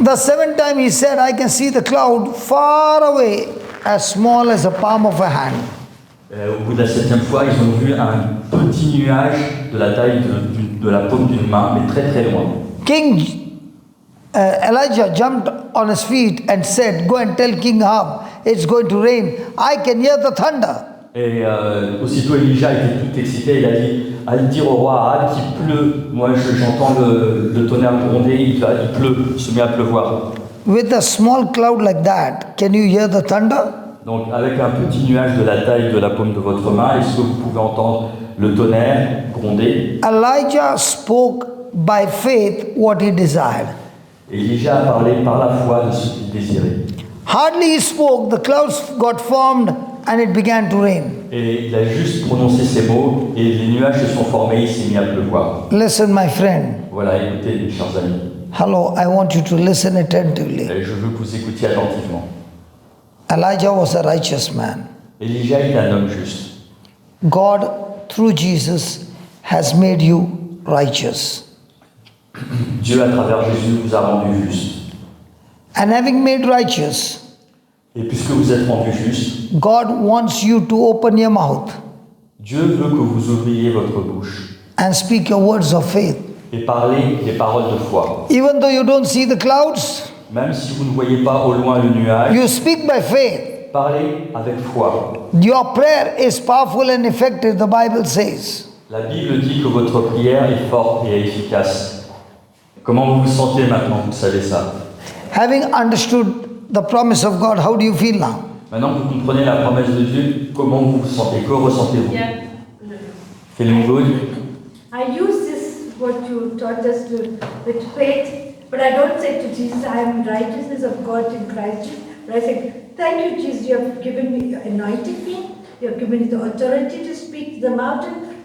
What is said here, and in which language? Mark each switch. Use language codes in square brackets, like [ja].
[en] The seventh time he said, I can see the cloud far away, as small as the palm of a hand. [fr] Au bout de la 7e fois, ils ont vu un petit nuage de la taille de la paume d'une main, mais très très loin. [en] King Elijah jumped on his feet and said, "Go and tell King Ahab, it's going to rain. I can hear the thunder." [fr] Et aussitôt Elijah était tout excité, il a dit, allez dire au roi Ahab qu'il pleut. Moi j'entends le tonnerre gronder, il pleut, se met à pleuvoir. [en] With a small cloud like that, can you hear the thunder? [fr] Donc avec un petit nuage de la taille de la paume de votre main, est-ce que vous pouvez entendre le tonnerre gronder? [en] Elijah spoke by faith what he desired. [fr] Elijah a parlé par la foi de ce qu'il désirait. [en] Hardly he spoke, the clouds got formed and it began to rain. [fr] Et il a juste prononcé ces mots et les nuages se sont formés, il s'est mis à pleuvoir. [en] Listen, my friend. [fr] Voilà, écoutez, mes chers amis. [en] Hello, I want you to listen attentively. [fr] Et je veux que vous écoutiez attentivement. [en] Elijah was a righteous man. [fr] Elijah est un homme juste. [en] God, through Jesus, has made you righteous. [fr] Dieu, à travers Jésus, vous a rendu juste. [en] And having made righteous, [fr] Et puisque vous êtes rendu juste, [en] God wants you to open your mouth [fr] Dieu veut que vous ouvriez votre bouche [en] and speak your words of faith. [fr] et parler des paroles de foi. [en] Even though you don't see the clouds, [fr] Même si vous ne voyez pas au loin le nuage, [en] you speak by faith. [fr] parlez avec foi. [en] Your prayer is powerful and effective, the Bible says. [fr] La Bible dit que votre prière est forte et efficace. Comment vous vous sentez maintenant, vous savez ça? [en] Having understood the promise of God, how do you feel now? [fr] Maintenant que vous comprenez la promesse de Dieu, comment vous vous sentez? Que ressentez-vous? [en] Yeah. Feeling good? I use this, what you taught us to, with faith, but I don't say to Jesus, I am righteousness of God in Christ. But I say, thank you, Jesus, you have given me, anointed me, you have given me the authority to speak to the mountain.